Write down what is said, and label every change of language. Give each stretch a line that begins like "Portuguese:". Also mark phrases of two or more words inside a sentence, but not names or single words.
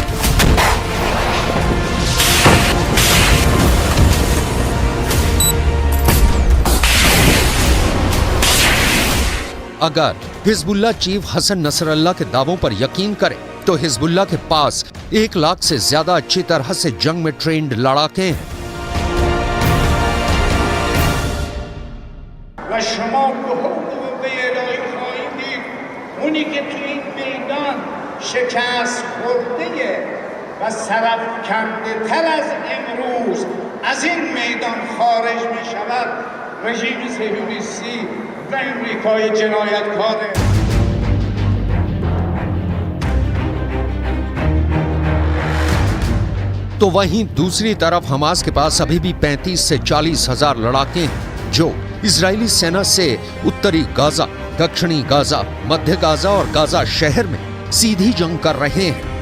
Hindi: अगर हिजबुल्ला चीफ हसन नसरल्ला के दावों पर यकीन करें तो हिजबुल्ला के पास 1 लाख से ज्यादा अच्छी तरह से जंग में ट्रेंड लड़ाके हैं।
Persian: و شما به حقوق الهی خواهید دید اونی که تو این میدان شکست خورده و سرفکنده تر از امروز از این میدان خارج می شود رژیم صهیونیستی و امریکای جنایتکاره.
Hindi: तो वहीं दूसरी तरफ हमास के पास अभी भी 35 से 40 हजार लड़ाके हैं जो इजरायली सेना से उत्तरी गाजा, दक्षिणी गाजा, मध्य गाजा और गाजा शहर में सीधी जंग कर रहे हैं।